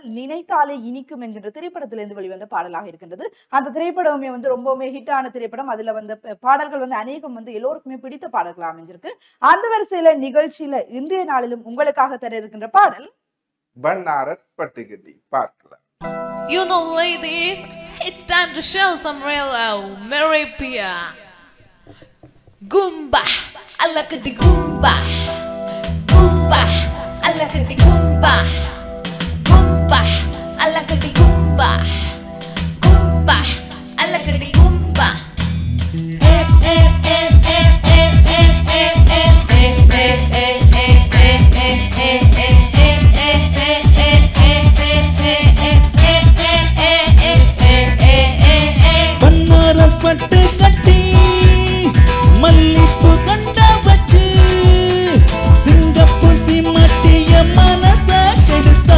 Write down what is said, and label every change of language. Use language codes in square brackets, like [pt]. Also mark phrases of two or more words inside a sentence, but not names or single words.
[ta] நினைத்தாலே இனிக்கும் என்கின்ற திரைப்படத்திலிருந்து வெளிவந்த பாடலாக இருக்கின்றது. அந்த திரைப்படமே வந்து ரொம்பவுமே ஹிட்டான திரைப்படம். அதுல வந்து பாடல்கள் வந்து அநேகம் வந்து எல்லோருக்குமே பிடித்த பாடல்கள் அமைஞ்சிருக்கு. அந்த வரிசையில நிகழ்ச்சியில இன்றைய நாளிலும் உங்களுக்காக தர இருக்கின்ற பாடல் வண்ணாரஸ் பட்டு கட்டி. பார்க்கலாம். [en] You know, ladies, it's time to show some real love. Mary Pia. Goomba, alakati goomba. Goomba, alakati goomba. Goomba, alakati goomba. Goomba, alakati goomba. [ta] பன்னாரஸ் பட்டு கட்டி மல்லிப்பூ கண்டா வச்சு சிங்கப்பூர் சிம்மட்டிய மனச கெடுத்து